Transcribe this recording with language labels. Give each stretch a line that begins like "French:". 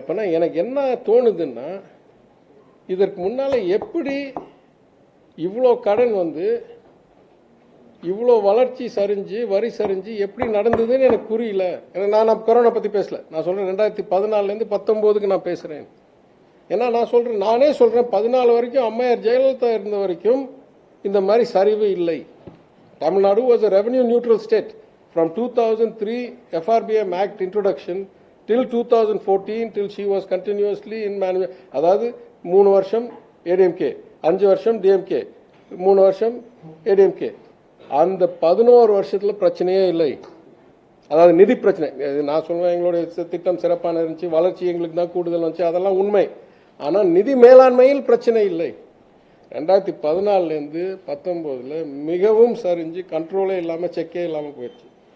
Tamil: அப்போனா எனக்கு என்ன தோணுதுன்னா, இதற்கு முன்னால் எப்படி இவ்வளோ கடன் வந்து இவ்வளோ வளர்ச்சி சரிஞ்சு வரி சரிஞ்சு எப்படி நடந்ததுன்னு எனக்கு புரியல. ஏன்னா நான் கொரோனா பற்றி பேசலை. நான் சொல்கிறேன் 2014 19 நான் பேசுகிறேன். ஏன்னா நான் சொல்கிறேன், நானே சொல்கிறேன், 14 வரைக்கும் அம்மையார் ஜெயலலிதா இருந்த வரைக்கும் இந்த மாதிரி சரிவு இல்லை.
English: Tamil Nadu was a revenue neutral state from 2003 FRBM Act introduction till 2014 till she was continuously in
Tamil: அதாவது 3 வருஷம் ADMK,
English: 5 வருஷம் DMK, 3 வருஷம் ADMK.
Tamil: அந்த 11 வருஷத்தில் பிரச்சனையே இல்லை. அதாவது நிதி பிரச்சனை. நான் சொல்லுவேன், எங்களுடைய திட்டம் சிறப்பான இருந்துச்சு, வளர்ச்சி எங்களுக்கு தான் கூடுதல் வந்துச்சு, அதெல்லாம் உண்மை. ஆனால் நிதி மேலாண்மையில் பிரச்சனை இல்லை. 2014 19 மிகவும் சரிஞ்சு கண்ட்ரோலே இல்லாமல் செக்கே இல்லாமல் போயிடுச்சு.